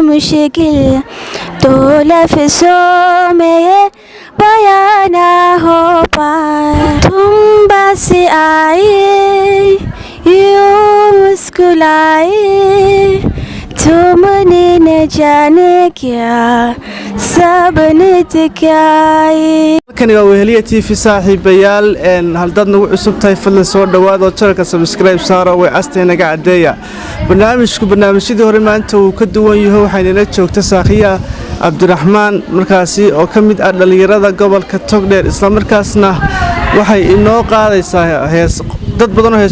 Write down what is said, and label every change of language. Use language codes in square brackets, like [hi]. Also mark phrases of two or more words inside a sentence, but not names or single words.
[hi] मुश्किल तो लफ्ज़ों में ये बयां ना हो पाए। तुम बस आए यूं मुस्कुराए, तुमने न जाने क्या सबने क्या [so] kani waa weheliya TV saaxiibayaal haldaad nagu cusub tahay fadlan soo dhawaad oo channelka subscribe saaro way asteenaga cadeeya barnaamijyadii hore maanta uu ka duwan yahay waxaynala joogta Saakhiya Cabdiraxmaan markaasi oo ka mid ah dhalinyarada gobolka Togdheer isla markaasna waxay inoo qaadaysaa hees dad badan oo heeso